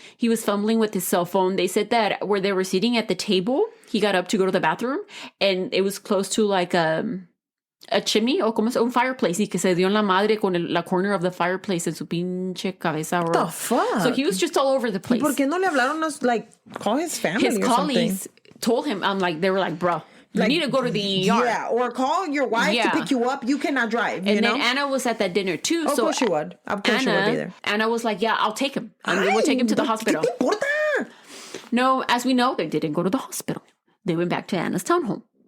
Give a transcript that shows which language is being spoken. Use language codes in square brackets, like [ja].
[en] He was fumbling with his cell phone. They said that where they were sitting at the table, he got up to go to the bathroom, and it was close to like a chimney [es] o como un fireplace, y que se dio en la madre con la [en] corner of the fireplace [es] en su pinche cabeza. [en] What the fuck? So he was just all over the place. [es] ¿Por qué no le hablaron [en] call his family his or colleagues something? told him, they were like, bro, you need to go to the ER. Yeah, or call your wife to pick you up. You cannot drive, And then Anna was at that dinner too. Of course she would. Of course she would be there. Anna was like, yeah, I'll take him. We'll take him to the hospital. [es] ¿Qué te importa? [en] No, as we know, they didn't go to the hospital. They went back to Anna's townhome.